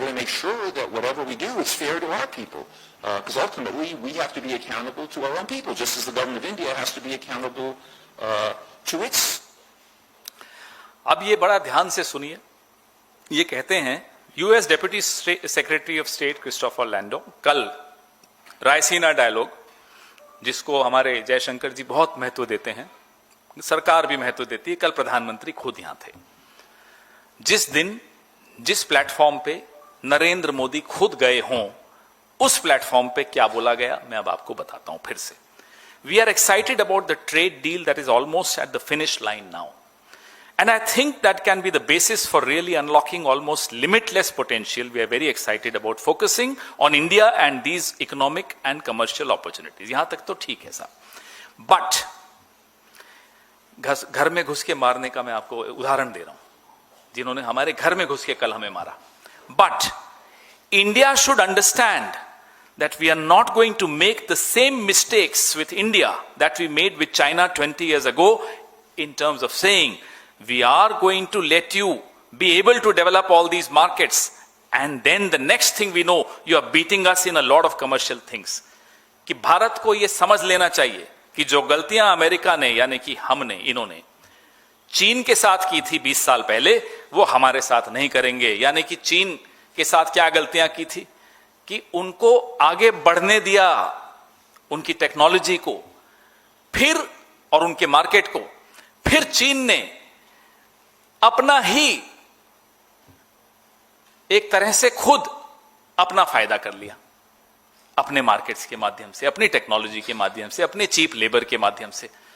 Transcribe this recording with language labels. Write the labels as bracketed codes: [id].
[en] We're going to make sure that whatever we do is fair to our people, because ultimately we have to be accountable to our own people, just as the government of India has to be accountable to its. [hi] अब ये बड़ा ध्यान से सुनिए. ये कहते हैं US deputy secretary of state Christopher लैंडो कल रायसीना डायलॉग, जिसको हमारे जयशंकर जी बहुत महत्व देते हैं, सरकार भी महत्व देती है, कल प्रधानमंत्री खुद यहां थे. जिस दिन जिस प्लेटफॉर्म पे नरेंद्र मोदी खुद गए हों, उस प्लेटफॉर्म पे क्या बोला गया मैं अब आपको बताता हूं फिर से. [en] We are excited about the trade deal that is almost at the finish line now, and I think that can be the basis for really unlocking almost limitless potential. We are very excited about focusing on India and these economic and commercial opportunities. [hi] यहां तक तो ठीक है साहब. But घर में घुस के मारने का मैं आपको उदाहरण दे रहा हूं, जिन्होंने हमारे घर में घुस के कल हमें मारा. [en] But India should understand that we are not going to make the same mistakes with India that we made with China 20 years ago, in terms of saying we are going to let you be able to develop all these markets, and then the next thing we know you are beating us in a lot of commercial things. [hi] कि भारत को यह समझ लेना चाहिए कि जो गलतियां America ने, यानी कि हमने, इन्होंने चीन के साथ की थी 20 साल पहले, वो हमारे साथ नहीं करेंगे. यानी कि चीन के साथ क्या गलतियां की थी कि उनको आगे बढ़ने दिया, उनकी टेक्नोलॉजी को, फिर और उनके मार्केट को, फिर चीन ने अपना ही एक तरह से खुद अपना फायदा कर लिया, अपने मार्केट्स के माध्यम से, अपनी टेक्नोलॉजी के माध्यम से, अपने चीप लेबर के माध्यम से.